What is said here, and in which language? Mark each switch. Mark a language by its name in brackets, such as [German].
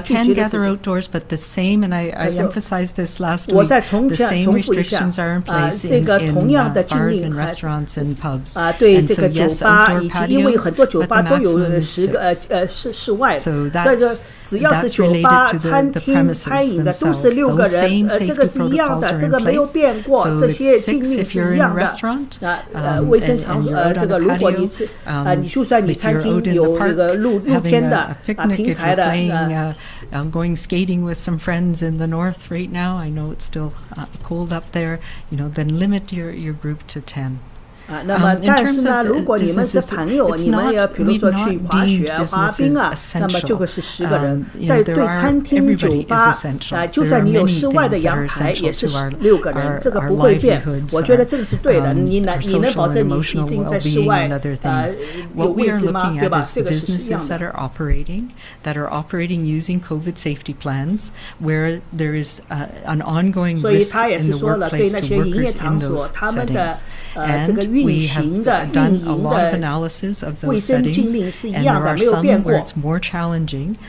[English] They certainly can gather outdoors, but the same, and I emphasized this last week, the same restrictions are in place in bars and restaurants and pubs. [Chinese] 对这个酒吧以及因为很多酒吧都有10个室外，这个只要是酒吧、餐厅、餐饮的都是6个人，这个是一样的，这个没有变过，这些禁令是一样的。卫生场所，这个如果你你就算你餐厅有这个露天的平台的 [English] going skating with some friends in the north right now. I know it's still cold up there. Then limit your group to 10. [Chinese] 那么但是呢，如果你们是朋友，你们要比如说去滑雪啊、滑冰啊，那么就会是10个人。但对餐厅、酒吧就算你有室外的阳台，也是6个人，这个不会变。我觉得这个是对的。你能保证你一定在室外有位置吗？对吧？这个是一样的。 [English] that are operating using COVID safety plans, where there is an ongoing risk in the workplace to workers in those settings. And we have done a lot of analysis of those settings, and there are some where it's more challenging.